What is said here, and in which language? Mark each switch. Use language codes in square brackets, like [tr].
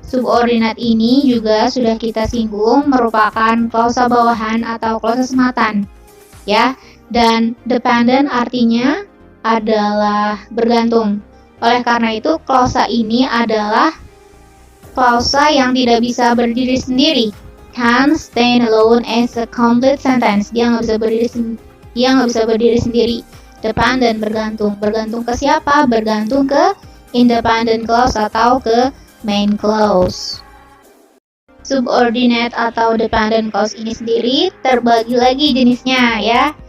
[id] Subordinate ini juga sudah kita singgung, merupakan klausa bawahan atau klausa sematan. Ya, dan dependent artinya adalah bergantung. Oleh karena itu klausa ini adalah klausa yang tidak bisa berdiri sendiri. [en] Can stand alone as a complete sentence. [id] Dia nggak bisa berdiri sendiri. Dependent bergantung. Bergantung ke siapa? Bergantung ke independent clause atau ke main clause. Subordinate atau dependent clause ini sendiri terbagi lagi jenisnya ya.